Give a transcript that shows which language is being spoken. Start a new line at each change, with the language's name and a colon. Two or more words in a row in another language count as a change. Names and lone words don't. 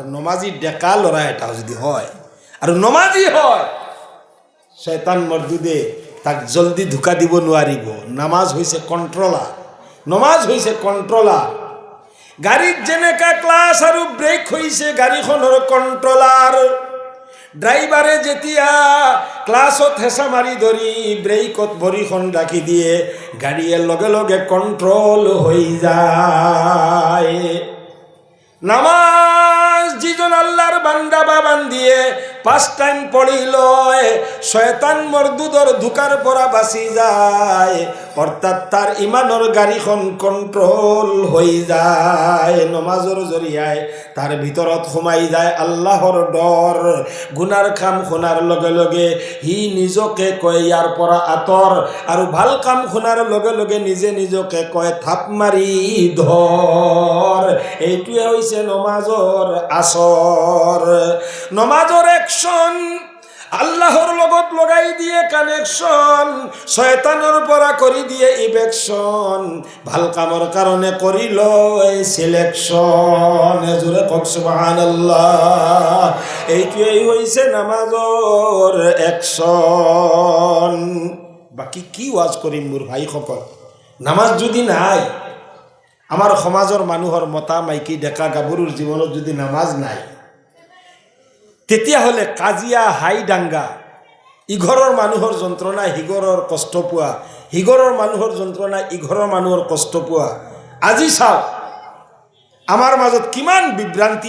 Assamese: নমাজি ডেকা লৰা এটা যদি হয় আৰু নমাজি হয় শয়তান মৰ্দুদে তাক জলদি ধোকা দিব নোৱাৰিব নামাজ হৈছে কন্ট্ৰোলাৰ নমাজ হৈছে কন্ট্ৰোলাৰ গাড়ীত যেনেকা ক্লাছ আৰু ব্ৰেক হৈছে গাড়ীখনৰ কন্ট্ৰোলাৰ ড্ৰাইভাৰে যেতিয়া ক্লাছত হেঁচা মাৰি ধৰি ব্ৰেকত ভৰিখন ৰাখি দিয়ে গাড়ীয়ে লগে লগে কন্ট্ৰোল হৈ যায় নামাজ যিজন আল্লাহর বান্দা বা বান্দিয়ে 5 টাইম পড়ি লয় শয়তান মর্দুদর ধোকার পৰা বাঁচি যায় অর্থাৎ তার ইমানৰ গাড়ীখন কন্ট্ৰোল হৈ যায় নমাজৰ জৰিয়ায় তার ভিতৰত সোমাই যায় আল্লাহৰ ডৰ গুনাৰ কাম শুনাৰ লগে লগে হি নিজকে কয় ইয়াৰ পৰা আঁতৰ আৰু ভাল কাম শুনাৰ লগে লগে নিজে নিজকে কয় থাপ মাৰি ধৰ এইটোৱে হৈছে নমাজৰ আসৰ নমাজৰ একশন আল্লাহর লগত লগাই দিয়ে কানেকশন শয়তানের পৰা কৰি দিয়ে ইভেকশন ভাল কামৰ কাৰণে কৰি লয় সিলেকশন জোরে কক সুবহানাল্লাহ এইটোই হৈছে নামাজৰ একশন বাকি কি ওয়াজ কৰিম মোৰ ভাই সকল নামাজ যদি নাই আমার সমাজৰ মানুহৰ মতা মাইকী ডেকা গাভৰুৰ জীৱনত যদি নামাজ নাই তেতিয়া হলে কাজিয়া হাই ডাঙ্গা ইঘৰৰ মানুহৰ যন্ত্ৰণা হিগৰৰ কষ্ট পোৱা হিগৰৰ মানুহৰ যন্ত্ৰণা ইঘৰৰ মানুহৰ কষ্ট পোৱা আজি চাও আমাৰ মাজত কিমান বিভ্ৰান্তি